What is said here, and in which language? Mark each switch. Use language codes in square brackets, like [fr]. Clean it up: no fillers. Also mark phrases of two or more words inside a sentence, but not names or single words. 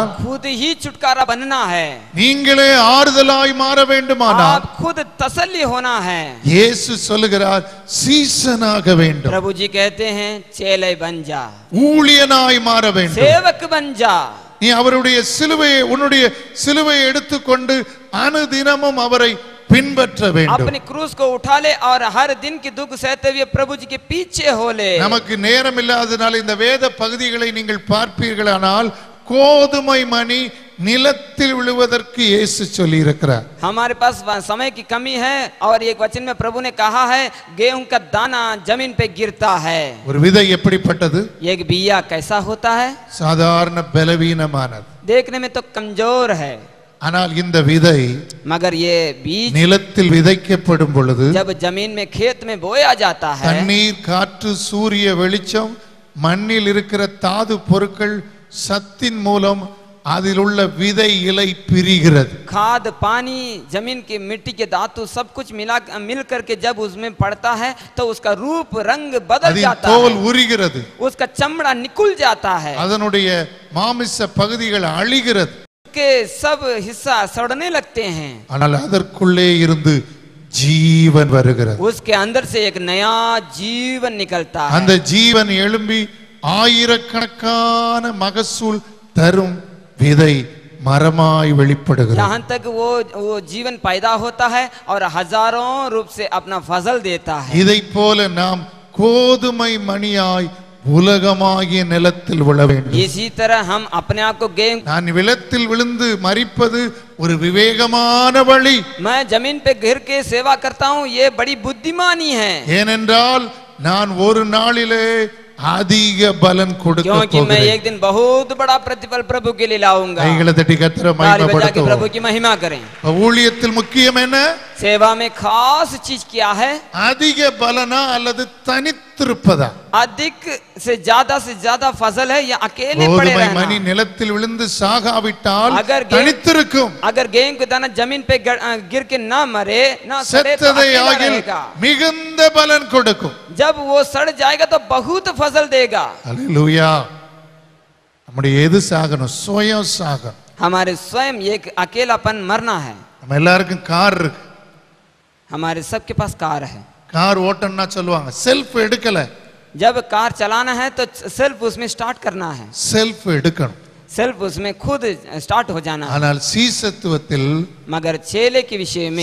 [hi] आप खुद ही छुटकारा बनना है, [ta] நீங்களே ஆறுதலாய் மாற வேண்டுமானால், [hi] आप खुद तसल्ली होना है. [ta] இயேசு சொல்லுகிறார், சீசனாக வேண்டும், [hi] प्रभु जी कहते हैं चेले बन जा, [ta] ஊழியனாய் மாற வேண்டும். [hi] सेवक बन जा. [ta] நீ அவருடைய சிலுவையை, உன்னுடைய சிலுவையை எடுத்துக்கொண்டு அனுதினமும் அவரை பின்பற்ற வேண்டும். [hi] अपनी क्रूस को उठा ले और हर दिन की दुख सहते हुए प्रभु जी के पीछे हो ले. [ta] நமக்கு நேரம் இல்லாதனால இந்த வேத பகுதிகளை நீங்கள் பார்ப்பீர்களானால், கோதுமை மணி நிலத்தில் விழுவதற்கு இயேசு சொல்லி இருக்கிறார். [hi] हमारे पास समय की कमी है और एक वचन में प्रभु ने कहा है गेहूं का दाना जमीन पे गिरता है. [ta] ஒரு விதை எப்படிப்பட்டது? [hi] एक बिया कैसा होता है? [ta] சாதாரண பலவீனமானது. [hi] देखने में तो कमजोर है, [ta] ஆனால் இந்த விதை [hi] मगर ये बीज [ta] நிலத்தில் விதைக்கப்படும் பொழுது, [hi] जब जमीन में खेत में बोया जाता है, [ta] தண்ணீர், காற்று, சூரிய வெளிச்சம், மண்ணில் இருக்கிற தாது பொருட்கள் சத்தின் மூலம் அதில் உள்ள விதை இலை பிரிகிறது. [hi] खाद, पानी, जमीन की मिट्टी के धातु सब कुछ मिल करके जब उसमें पड़ता है तो उसका रूप रंग बदल [ta] அதின் [hi] जाता [ta] தோல் [hi] है, [ta] உரிகிறது, [hi] उसका चमड़ा निकुल जाता है, [ta] அதனுடைய மாமிச பகுதிகள் அழிகிறது. [hi] के सब हिस्सा सड़ने लगते हैं. [ta] ஆனால் அதற்குள்ளே இருந்து ஜீவன் வருகிறது. [hi] उसके अंदर से एक नया जीवन निकलता है. [ta] அந்த ஜீவன் எழும்பி ஆயிரக்கணக்கான மகசூல் தரும் விதை மரமாய் வெளிப்படுகிறது. [hi] यहाँ तक वो जीवन पैदा होता है और हजारों रूप से अपना फसल देता है. [ta] இதை போல நாம் கோதுமை மணியாய் உலகமாகிய நிலத்தில் விழ வேண்டும். [hi] इसी तरह हम अपने आप को गेहूं, [ta] நான் நிலத்தில் விழுந்து மரிப்பது ஒரு விவேகமான வழி. [hi] मैं जमीन पे गिर के सेवा करता हूँ, ये बड़ी बुद्धिमानी है. [ta] ஏனென்றால் நான் ஒரு நாளிலே அதிக பலன் கொடுக்க [hi] क्योंकि मैं [ta] போகிறேன். [hi] एक दिन बहुत बड़ा प्रतिफल प्रभु के लिए लाऊंगा. [ta] கைகளை தட்டி கர்த்தரை [hi] ताली बजा के [ta] மகிமைப்படுத்துவோம். [hi] प्रभु की महिमा करें. [ta] ஊழியத்தில் முக்கியம் என்ன? [hi] सेवा में खास चीज क्या है? [ta] அதிக பலனா அல்லது தனித்திருப்பதா? [hi] अधिक से ज्यादा फसल है या अकेले पड़े [ta] கோதுமை மணி [hi] रहना? [ta] நிலத்தில் விழுந்து சாகாவிட்டால் [hi] अगर [ta] தனித்திருக்கும். [hi] अगर गेहूं का दाना जमीन पे गिर के ना मरे ना सड़े तो [ta] செத்ததை [hi] अकेला [ta] ஆகில் [hi] रहेगा. [ta] மிகுந்த பலன் கொடுக்கும். [hi] जब वो सड़ जाएगा तो बहुत फसल देगा. [ta] அல்லேலூயா. நம்முடைய எது சாகணும்? சுயம் சாகணும். [hi] हमारे स्वयं एक अकेलापन मरना है. [ta] நம்ம எல்லாருக்கும் கார் இருக்கு. [hi] हमारे सबके पास कार है. [ta] கார் ஓட்டணும்னா சொல்லுவாங்க செல்ஃப் எடுக்கல. [hi] जब कार चलाना है तो सेल्फ उसमें स्टार्ट करना है, [ta] செல்ஃப் எடுக்கணும். [hi] सेल्फ उसमें खुद स्टार्ट हो जाना है. [ta] ஆனால் சீசத்துவத்தில் [hi] मगर चेले के विषय में